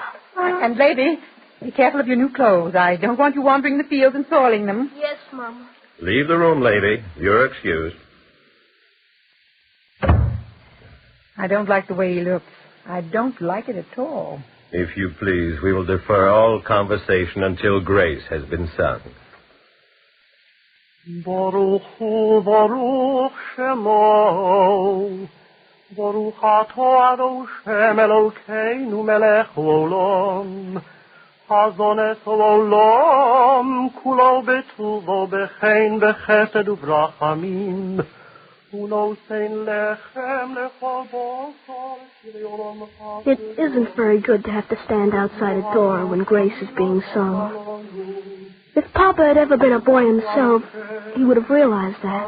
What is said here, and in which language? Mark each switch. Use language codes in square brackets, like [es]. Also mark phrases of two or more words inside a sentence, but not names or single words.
[en] And, lady, be careful of your new clothes. I don't want you wandering the fields and soiling them. Yes, Mama. Leave the room, lady. You're excused. I don't like the way he looks. I don't like it at all. If you please, we will defer all conversation until grace has been sung. [he] ברוך הוא, ברוך שמו, ברוך אתה אדושם אלוקינו מלך עולם, הזן את עולם, כולו בטובו בחן בחסד וברחמים, [en] It isn't very good to have to stand outside a door when grace is being sung. If Papa had ever been a boy himself, he would have realized that.